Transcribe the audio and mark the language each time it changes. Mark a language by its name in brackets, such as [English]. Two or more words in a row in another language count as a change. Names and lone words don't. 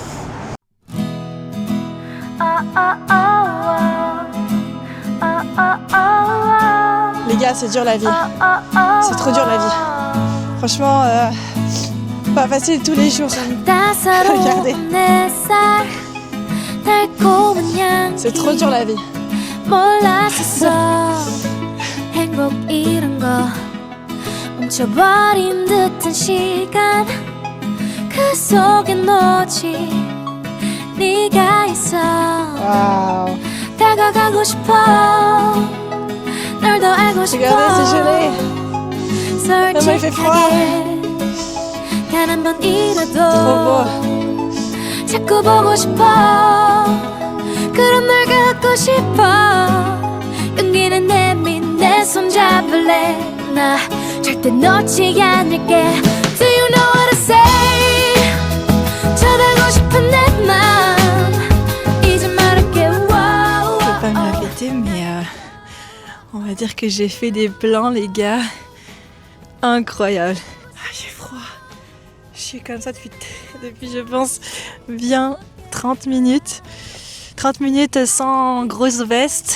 [French] Les gars, c'est dur la vie. C'est trop dur la vie. Franchement, pas facile tous les jours. Regardez. C'est trop dur la vie. [Korean] 행복 이런 거 멈춰버린 듯한 시간 그 속에 놓친 네가 있어 [French] Waouh. [Korean] 다가가고 싶어 널 더 알고 싶어 [French] Regardez, c'est gelé. Maman, il fait froid. [Korean] 단 한 [French] Trop [Korean] 번이라도 [French] beau. [Korean] 자꾸 보고 싶어 그런 널 갖고 싶어 용기는 내민 내 손 잡을래 나 절대 놓지 않을게 [English] Do you know what to say [Korean] 전하고 싶은 내 맘 이제 말할게 wow. [French] Je vais pas me répéter, mais on va dire que j'ai fait des plans, les gars. Incroyable. Ah, j'ai froid. Je suis comme ça depuis je pense, bien 30 minutes. 30 minutes sans grosse veste.